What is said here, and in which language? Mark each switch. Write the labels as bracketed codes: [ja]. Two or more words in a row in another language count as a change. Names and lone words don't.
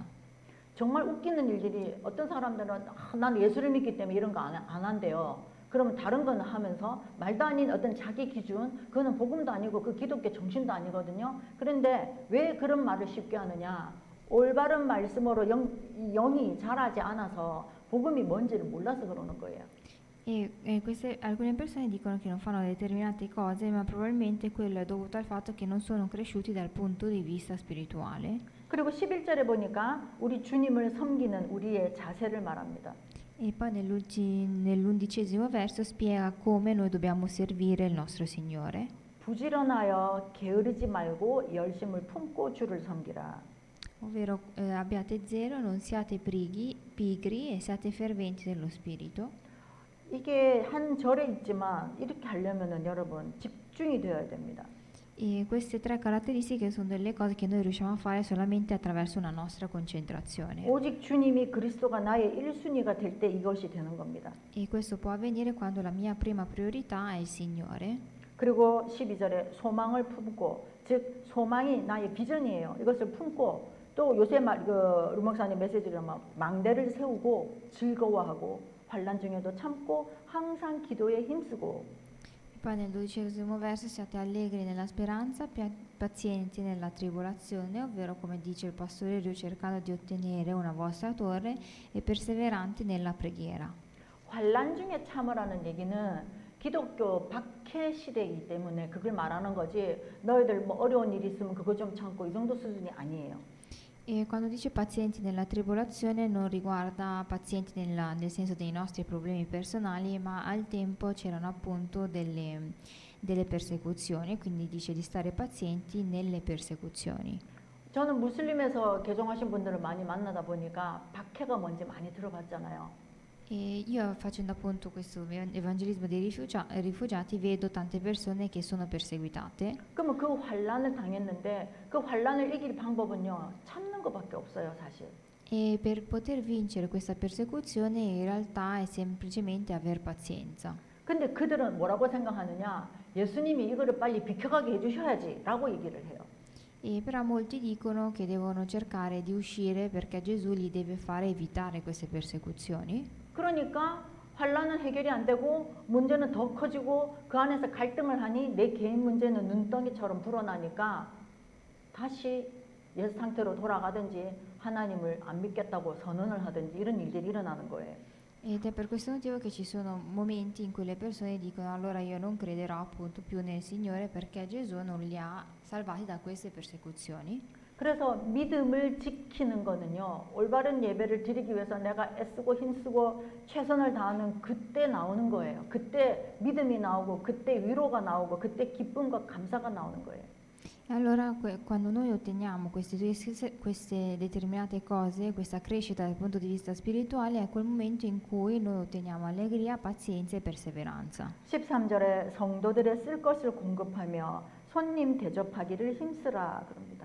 [ko] 정말 웃기는 일들이 어떤 사람들은 난 예수를 믿기 때문에 이런 거 안 한대요. 그러면 다른 거는 하면서 말도 아닌 어떤 자기 기준, 그거는 복음도 아니고 그 기독교 정신도 아니거든요. 그런데 왜 그런 말을 쉽게 하느냐? 올바른 말씀으로 영이 자라지 않아서 복음이 뭔지를 몰라서 그러는 거예요. [it] Alcune persone dicono che non fanno determinate cose, ma probabilmente quello è dovuto al fatto che non sono cresciuti dal punto di vista spirituale. [ko] 그리고 11절에 보니까 우리 주님을 섬기는 우리의 자세를 말합니다. [it] E poi nell'11° verso spiega come noi dobbiamo servire il nostro Signore. [ko] 부지런하여 게으르지 말고 열심을 품고 주를 섬기라. [it] Ovvero abbiate zelo, non siate pigri e siate ferventi nello spirito. [ko] 이게 한 절에 있지만 이렇게 하려면은 여러분 집중이 되어야 됩니다. [it] E queste tre caratteristiche sono delle cose che noi riusciamo a fare solamente attraverso una nostra concentrazione. [ko] 오직 주님이 그리스도가 나의 1순위가 될 때 이것이 되는 겁니다. [it] E questo può avvenire quando la mia prima priorità è il Signore. [ko] 그리고 12절에 소망을 품고, 즉 소망이 나의 비전이에요. 이것을 품고 또 요새 루 목사님 메시지를 망대를 세우고 즐거워하고 환난 중에도 참고 항상 기도에 힘쓰고. [it] Poi nel 12° verso siate allegri nella speranza, pazienti nella tribolazione, ovvero come dice il pastore Rio, cercando di ottenere una vostra torre e perseveranti nella preghiera. [ko] 환난 중에 참으라는 얘기는 기독교 박해 시대이기 때문에 그걸 말하는 거지 너희들 뭐 어려운 일이 있으면 그거 좀 참고 이 정도 수준이 아니에요. [it] E quando dice pazienti nella tribolazione non riguarda pazienti nel senso dei nostri problemi personali, ma al tempo c'erano appunto delle persecuzioni, quindi dice di stare pazienti nelle persecuzioni. [ko] 저는 무슬림에서 개종하신 분들을 많이 만나다 보니까 박해가 뭔지 많이 들어봤잖아요. [it] E io facendo appunto questo evangelismo dei rifugiati vedo tante persone che sono perseguitate. [ko] 그러면 그 환난을 당했는데 그 환난을 이길 방법은요 참는 것밖에 없어요 사실. [it] E per poter vincere questa persecuzione in realtà è semplicemente aver pazienza. [ko] 근데 그들은 뭐라고 생각하느냐? 예수님이 이거를 빨리 비켜가게 해주셔야지라고 얘기를 해요. [it] E però molti dicono che devono cercare di uscire perché Gesù li deve fare evitare queste persecuzioni. [ko] 그러니까 환란은 해결이 안 되고 문제는 더 커지고 그 안에서 갈등을 하니 내 개인 문제는 눈덩이처럼 불어나니까 다시 옛 상태로 돌아가든지 하나님을 안 믿겠다고 선언을 하든지 이런 일들이 일어나는 거예요. [it] Ed è per questo motivo che ci sono momenti in cui le persone dicono allora io non crederò appunto più nel Signore perché Gesù non li ha salvati da queste persecuzioni. [ko] 그래서 믿음을 지키는 거는요, 올바른 예배를 드리기 위해서 내가 애쓰고 힘쓰고 최선을 다하는 그때 나오는 거예요. 그때 믿음이 나오고, 그때 위로가 나오고, 그때 기쁨과 감사가 나오는 거예요. [it] E allora quando noi otteniamo queste determinate cose, questa crescita dal punto di vista spirituale, è quel momento in cui noi otteniamo allegria, pazienza e perseveranza. [ko] 13절에 성도들의 쓸 것을 공급하며 손님 대접하기를 힘쓰라 그럽니다.